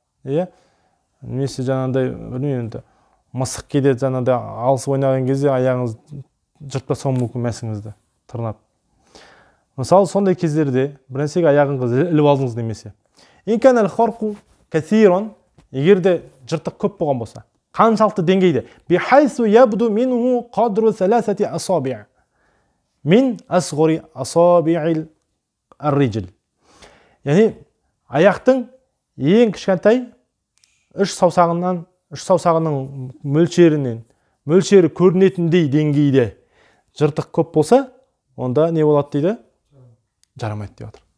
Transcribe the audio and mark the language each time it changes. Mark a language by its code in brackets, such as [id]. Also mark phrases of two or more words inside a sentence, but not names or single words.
[kk] Немесе жаңағыдай, білмеймін енді, мысық кейде жаңағыдай алыс ойнаған кезде аяғыңыз жыртпаса мүмкін мәсіңізді тырнап. Мысалы, сондай кездерде бір нәрсеге аяғыңызды іліп алдыңыз немесе. [ar] إن كان الخرق كثيرا, [kk] егер де жыртық көп болған болса, қаншалықты деңгейде? [ar] بحيث يبدو منه قدر ثلاثة أصابع من أصغر أصابع الرجل. [kk] Яғни, аяқтың ең кішкентай 3 саусағының мөлшері көрінетіндей деңгейде жыртық көп болса, онда не болады дейді? Жарамайды деп отыр.